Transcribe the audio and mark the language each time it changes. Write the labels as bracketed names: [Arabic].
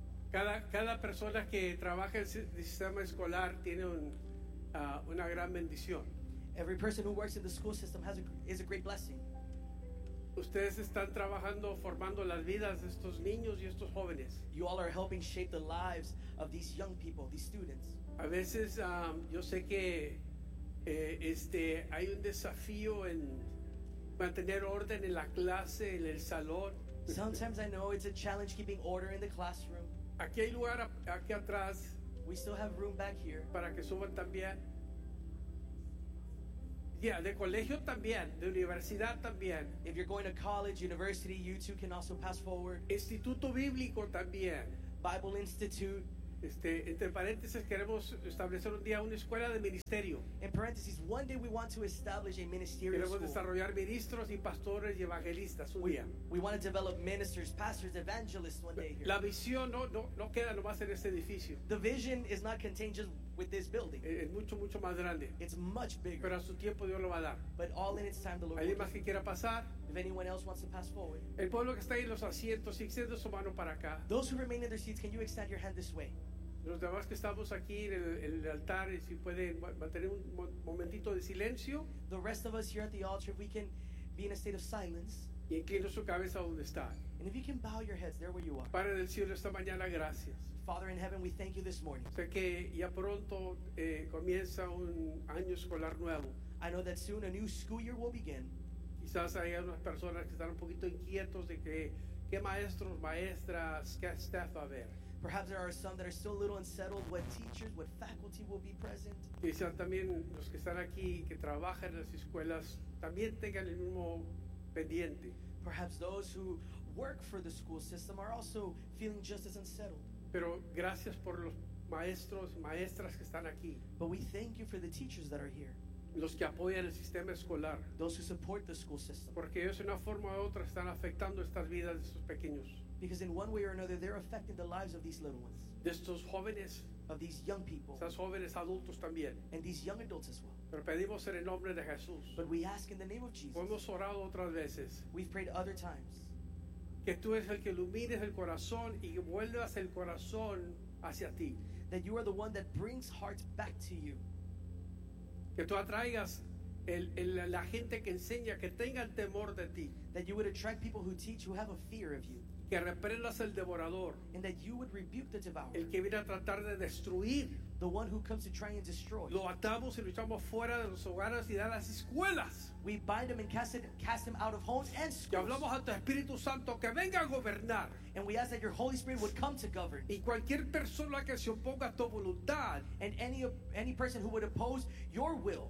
[Spanish] Cada persona que trabaja en el sistema escolar tiene una gran bendición. [English] Every person who works in the school system is a great blessing. [Spanish] Ustedes están trabajando formando las vidas de estos niños y estos jóvenes. [English] You all are helping shape the lives of these young people, these students. [Spanish] A veces yo sé que hay un desafío en mantener orden en la clase, en el salón. [English] Sometimes I know it's a challenge keeping order in the classroom. [Spanish] Aquí hay lugar aquí atrás. [English] We still have room back here. [Spanish] Para que suban también. Yeah, de colegio también, de universidad también. [English] If you're going to college, university, you too can also pass forward. [Spanish] Instituto bíblico también. [English] Bible Institute. [Spanish] Entre paréntesis queremos establecer un día una escuela de ministerio. [English] In parentheses, one day we want to establish a ministerial [Spanish] queremos [English] school. [Spanish] Desarrollar ministros y pastores y evangelistas un día. [English] We want to develop ministers, pastors, evangelists one day here. [Spanish] La visión no queda nomás en este edificio. [English] The vision is not contained just with this building. [Spanish] Es mucho mucho más grande. [English] It's much bigger. [Spanish] Pero a su tiempo Dios lo va a dar. [English] But all in its time the Lord. [Spanish] ¿Alguien más que quiera pasar? [English] If anyone else wants to pass forward. [Spanish] El pueblo que está ahí en los asientos, extiende su mano para acá. [English] Those who remain in their seats, can you extend your hand this way? [Spanish] Los demás que estamos aquí en el altar, si pueden mantener un momentito de silencio. [English] The rest of us here at the altar, if we can be in a state of silence. [Spanish] Y inclina su cabeza donde está. [English] And if you can bow your heads there where you are. [Spanish] Padre del cielo, esta mañana, gracias. [English] Father in heaven, we thank you this morning. [Spanish] Sé que ya pronto comienza un año escolar nuevo. [English] I know that soon a new school year will begin. [Spanish] Quizás hay unas personas que están un poquito inquietos de que qué maestros, maestras, qué staff va a haber. [English] Perhaps there are some that are still a little unsettled what teachers, what faculty will be present. [Spanish] Quizás también los que están aquí que trabajan en las escuelas también tengan el mismo pendiente. [English] Perhaps those who work for the school system are also feeling just as unsettled. [Spanish] Pero gracias por los maestros, maestras que están aquí. [English] But we thank you for the teachers that are here. [Spanish] Los que apoyan el sistema escolar. [English] Those who support the school system. [Spanish] Porque ellos de una forma u otra están afectando estas vidas de estos pequeños. [English] Because in one way or another, they're affecting the lives of these little ones. [Spanish] De estos jóvenes. [English] Of these young people. [Spanish] Estos jóvenes adultos también. [English] And these young adults as well. [Spanish] Pero pedimos en el nombre de Jesús. [English] But we ask in the name of Jesus. [Spanish] Hemos orado otras veces. [English] We've prayed other times. [Spanish] Que tú eres el que ilumines el corazón y vuelvas el corazón hacia ti. [English] That you are the one that brings hearts back to you. [Spanish] Que tú atraigas la gente que enseña, que tenga el temor de ti. [English] That you would attract people who teach, who have a fear of you. [Spanish] Que reprendas el devorador. [English] And that you would rebuke the devourer. [Spanish] El que viene a tratar de destruir. [English] The one who comes to try and destroy. [Spanish] Lo atamos y lo echamos fuera de los hogares y de las escuelas. [English] We bind him and cast him out of homes and schools. [Spanish] Y hablamos a tu Espíritu Santo que venga a gobernar. [English] And we ask that your Holy Spirit would come to govern. [Spanish] Y cualquier persona que se oponga a tu voluntad. [English] And any person who would oppose your will.